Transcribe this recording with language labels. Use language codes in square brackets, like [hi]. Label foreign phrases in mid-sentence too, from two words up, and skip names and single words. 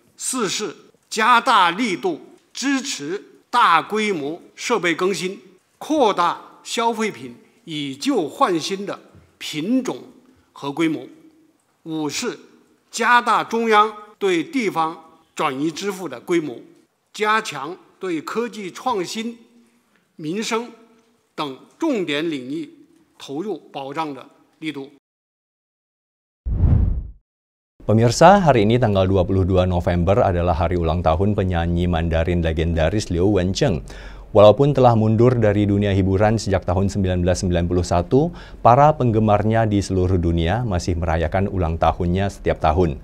[zh] 四是加大力度支持大规模设备更新，扩大消费品以旧换新的品种和规模。五是加大中央对地方转移支付的规模，加强对科技创新、民生等重点领域投入保障的力度。 [id] Pemirsa, hari ini tanggal 22 November adalah hari ulang tahun penyanyi Mandarin legendaris Liu Wencheng. Walaupun telah mundur dari dunia hiburan sejak tahun 1991, para penggemarnya di seluruh dunia masih merayakan ulang tahunnya setiap tahun.